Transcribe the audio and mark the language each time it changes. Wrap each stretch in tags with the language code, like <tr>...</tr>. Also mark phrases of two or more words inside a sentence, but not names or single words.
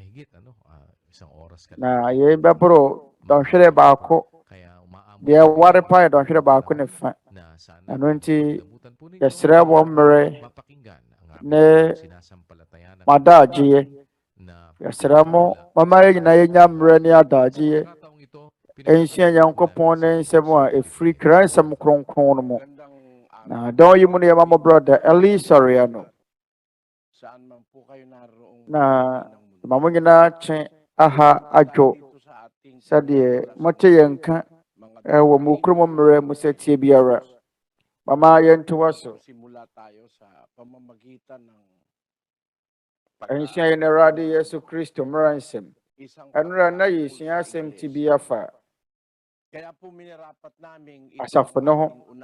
<ak>na yɛn bɛboro dɔnhwere baako deɛ ware pa yɛ dɔnhwere baako ne fa ɛno nti yɛsrɛ wɔ mmerɛ ne madagyeɛ yɛsrɛ mo mama yɛ nyinaa yɛnya mmerɛ ne adagyeɛ ensua Nyankopɔn ne nsɛm a ɛfiri kra nsɛm kronkron no mu na dɔn yi mu no yɛma mo brother Eli Soriano na ma mo nyinaa kye aha adwo sɛdeɛ mote yɛn ka wɔ mo kurom mmerɛ mu sɛ tie biara mama yɛntoa so ensua yɛn Awurade Yesu Kristo mmara nsɛm ɛnora na yɛsua asɛm ti bi afa asafo no ho</ak>